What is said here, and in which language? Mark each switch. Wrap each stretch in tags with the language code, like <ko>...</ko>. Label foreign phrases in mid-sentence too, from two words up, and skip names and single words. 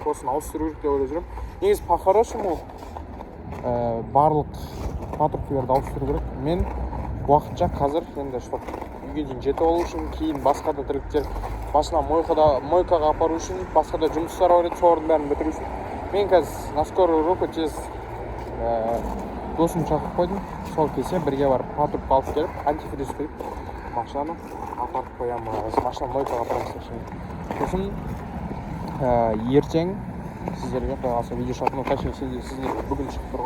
<kk>Осын ауыстыру керек деп ойлап жүрмін. Негізі по-хорошему барлық патрубкаларды ауыстыру керек. Мен уақытша қазір енді чтоб үйге дейін жетіп алу үшін, кейін басқа да тірліктер, машина мойкаға апару үшін, басқа да жұмыстар бар еді, солардың бәрін бітіру үшін. Мен қазір</kk> <ru>на скорую руку</ru> <kk>тез досым шақырып қойдым. Сол кесе бірге барып патрубка алып келіп, антифриз құйып, машинаны апарып қоямыз. Машина мойкаға апарамыз. Сосын ертең сіздерге қойғасы видео шатыны, точнее сіздер бүгін шығып тұр ғой.</kk>